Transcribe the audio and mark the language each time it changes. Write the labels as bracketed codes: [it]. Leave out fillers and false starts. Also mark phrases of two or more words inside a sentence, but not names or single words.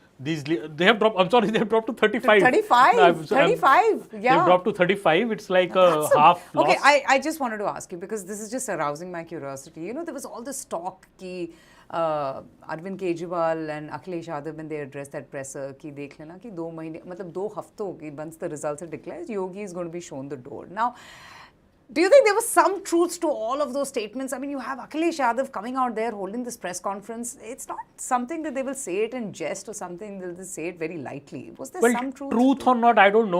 [en] They have dropped. I'm sorry, they have dropped to 35. 35. 35. Yeah. They've dropped to 35. It's like a half loss. Okay, I just wanted to ask you, because this is just arousing my curiosity. There was all this talk ki Arvind Kejriwal and Akhilesh Yadav, when they addressed that presser, [hi] कि देख लेना कि 2 महीने, मतलब 2 हफ़्तों कि [en] once the results are declared, Yogi is going to be shown the door. Now, do you think there was some truth to all of those statements? I mean, you have Akhilesh Yadav coming out there holding this press conference. It's not something that they will say it in jest or something. They'll just say it very lightly. Was there some truth? Truth or not, I don't know.